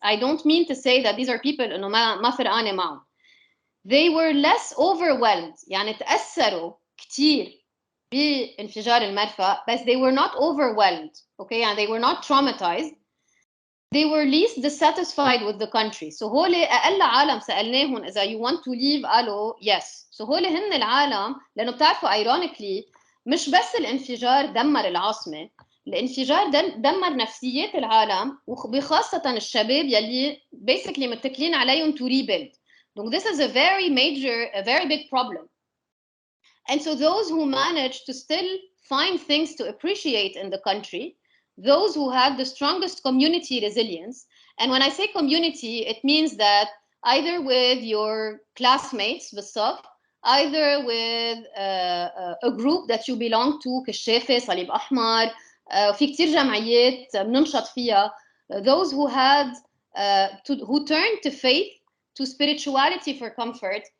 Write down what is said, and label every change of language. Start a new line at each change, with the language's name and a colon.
English: I don't mean to say that these are people
Arabic: إنه ما فرقانة معهم.
English: They were less overwhelmed,
Arabic: يعني تأثروا كتير بانفجار المرفأ بس
English: they were not overwhelmed, okay, and they were not traumatized. They were least dissatisfied with the country. So
Arabic: هول أقل عالم سألناهم إذا
English: you want to leave قالوا yes.
Arabic: So هول هن العالم لأنه بتعرفوا ironically مش بس الانفجار دمر العاصمة، الانفجار دمر نفسيات العالم وبخاصة الشباب يلي basically متكلين عليهم
English: to rebuild. Donc this is a very major, a very big problem. And so those who managed to still find things to appreciate in the country, those who had the strongest community resilience, and when I say community, it means that either with your classmates بالصف, either with a group that you belong to
Arabic: كشافة صليب أحمر في كتير جمعيات بننشط فيها,
English: those who had who turned to faith, to spirituality for comfort.